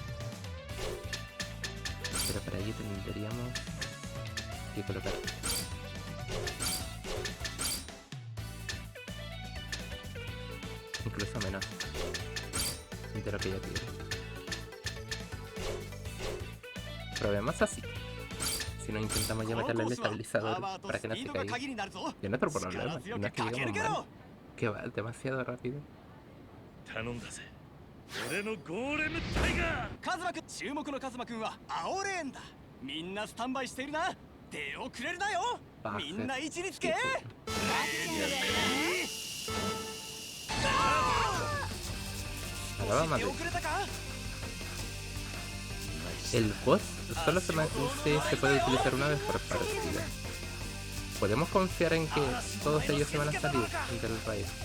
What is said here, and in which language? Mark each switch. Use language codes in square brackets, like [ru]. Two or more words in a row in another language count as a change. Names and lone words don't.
[es] Pero para ello tendríamos que colocar incluso menos de lo que ya tiene. Probemos así. Si no intentamos ya meterle el estabilizador para que no se caiga. Y no es otro problema, no es que lleguemos mal. Que va demasiado rápido. [ja] 頼んだぜ俺のゴーレムタイガーカズマくん注目のカズマくんは青レーンだみんなスタンバイしているな出遅れるなよみんな位置につけ [es] Ahora vamos a ver. El boss solo se puede utilizar una vez por partida. Podemos confiar en que todos ellos se van a salir del raid.